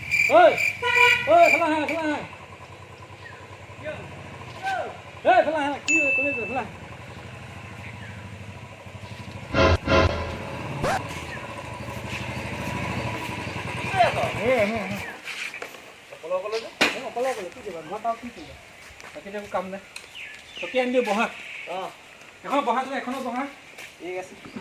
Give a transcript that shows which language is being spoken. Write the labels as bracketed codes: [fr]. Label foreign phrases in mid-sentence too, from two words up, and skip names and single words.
[bn] ঐ ঐ খেলা হ্যাঁ খেলা হ্যাঁ খেলা হ্যাঁ কি করে খেলা [as] কাম নাই তকে আনি দিওঁ বহা এখন বহা এখনো বহা ঠিক আছে